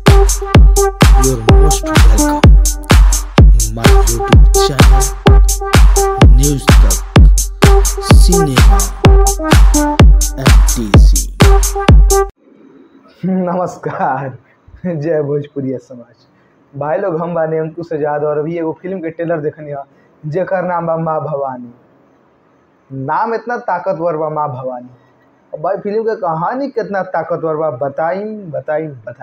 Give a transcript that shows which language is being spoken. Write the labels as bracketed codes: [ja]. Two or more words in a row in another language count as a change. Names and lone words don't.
[en] You're most welcome in my YouTube channel, News Talk, Cinema, MTC। [bho] नमस्कार। जय भोजपुरी समाज भाई लोग, हम बानी अंकुश आजाद और अभी एगो फिल्म के ट्रेलर देखनी है जेकर नाम बा माँ भवानी। नाम इतना ताकतवर बा माँ भवानी, और भाई फिल्म के कहानी कितना ताकतवर बा बताई बताई बताई।